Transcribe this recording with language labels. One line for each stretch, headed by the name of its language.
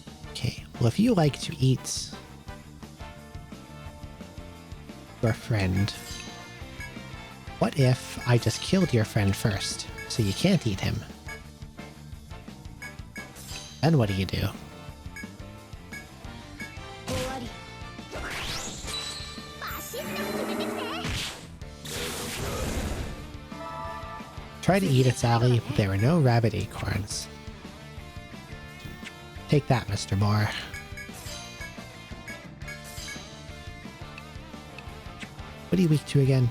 English: Okay, well if you like to eat your friend, what if I just killed your friend first, so you can't eat him? Then what do you do?
Japanese: 終わりバシッと決めてきて
English: Try to eat its ally, but there were no rabbit acorns. Take that, Mr. Moore. What are you weak to again?